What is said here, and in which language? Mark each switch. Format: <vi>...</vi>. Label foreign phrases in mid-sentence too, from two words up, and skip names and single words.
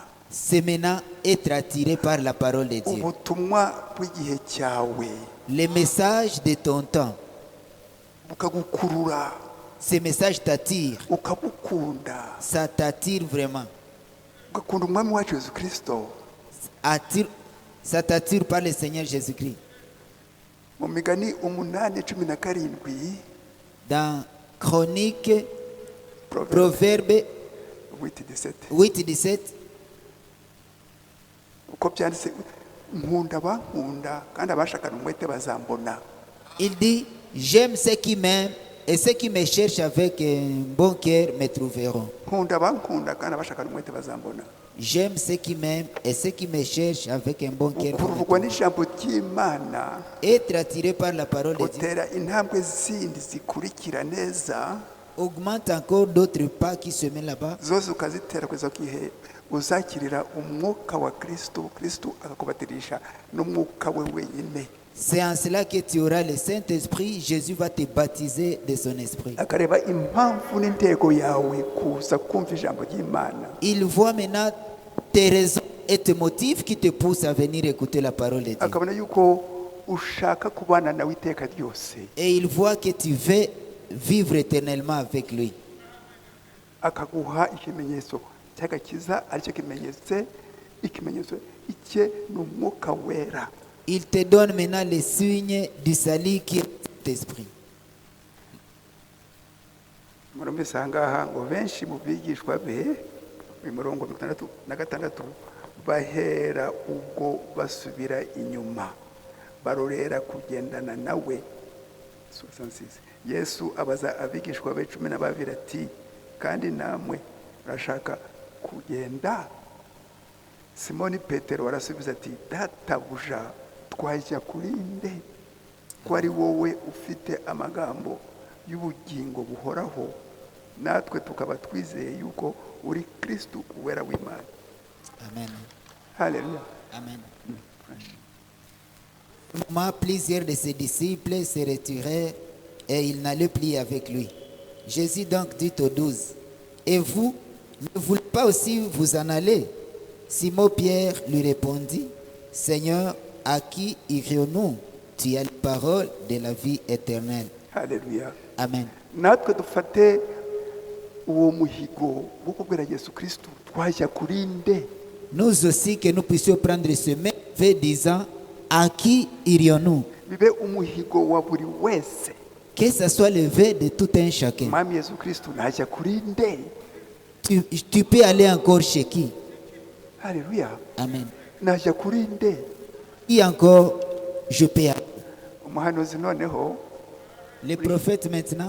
<fr>c'est maintenant être attiré par la parole de Dieu.</fr> <rw>ubutumwa bw'igihe cyawe</rw> <fr>Les messages de ton temps,</fr> <rw>bukagukurura</rw> <fr>ces messages t'attirent,</fr> <rw>ukabukunda</rw> <fr>ça t'attire vraiment.</fr> <rw>ugakunda umwami wacu yesu kirisito</rw> <fr>Ça t'attire par le Seigneur Jésus-Christ.</fr> <rw>mu migani 8:17</rw> <fr>Dans Chronique, Proverbe Proverbe 8:17 8:17,</fr> <rw>uko byanditse nkunda bankunda kandi abashakana umwete bazambona</rw> <fr>il dit, j'aime ceux qui m'aiment et ceux qui me cherchent avec un bon cœur me trouveront.</fr> <rw>nkunda bankunda kandi abashakana umwete bazambona</rw> <fr>J'aime ceux qui m'aiment et ceux qui me cherchent avec un bon cœur.</fr> <rw>ukururwa n'ijambo ry'imana</rw> <fr>Être attiré par la parole de Dieu</fr> <rw>utera intambwe zindi zikurikira neza</rw> <fr>augmente encore d'autres pas qui se mettent là-bas.</fr> <rw>zose ukazitera kugeza ku gihe uzakirira umwuka wa kristo kristo akakubatirisha n'umwuka we wenyine</rw> <fr>C'est en cela que tu auras le Saint-Esprit. Jésus va te baptiser de son esprit.</fr> <rw>akareba impamvu n'intego yawe kuza kumva ijambo ry'imana</rw> <fr>Il voit maintenant tes raisons et tes motifs qui te poussent à venir écouter la parole de Dieu.</fr> <rw>akabona yuko ushaka kubana nawe iteka ryose</rw> <fr>Et il voit que tu veux vivre éternellement avec lui.</fr> <rw>akaguha ikimenyetso cy'agakiza aricyo ikimenyetso icye ni umwuka wera</rw> <fr>Il te donne maintenant les signes du salut qui est l'esprit.</fr> <rw>murumvise ahangaha ngo benshi mu bigishwa be mu mirongo 66 bahera ubwo basubira inyuma barorera kugendana nawe 66 yesu abaza abigishwa be 12 ati kandi namwe urashaka kugenda simoni petero arasubiza ati databuja twajya kuri nde ko ari wowe ufite amagambo y'ubugingo buhoraho natwe tukaba twizeye yuko uri kristo uwera w'imana Amen. haleluya Amen.</rw> <fr>Moi, plusieurs de ses disciples se retirèrent et il n'allait plus avec lui. Jésus donc dit aux 12, et vous, ne voulez pas aussi vous en aller? Simon-Pierre lui répondit, Seigneur, à qui irions-nous? Tu as les paroles de la vie éternelle. haleluya. Amen.</fr> <rw>natwe dufate uwo muhigo wo kubwira Yesu Kristo twajya kuri nde?</rw> <fr>Nous aussi que nous puissions prendre ce même vœu disant, à qui irions-nous?</fr> <rw>bibe umuhigo wa buri wese.</rw> <fr>Que ce soit le vœu de tout un chacun.</fr> <rw>Mwami Yesu Kristo najya kuri nde?</rw> <fr>Tu peux aller encore chez qui? haleluya. Amen.</fr> <rw>najya kuri nde?</rw> <fr>Qui encore je peux aller?</fr> <rw>umuhanuzi noneho</rw> <fr>Le prophète maintenant,</fr>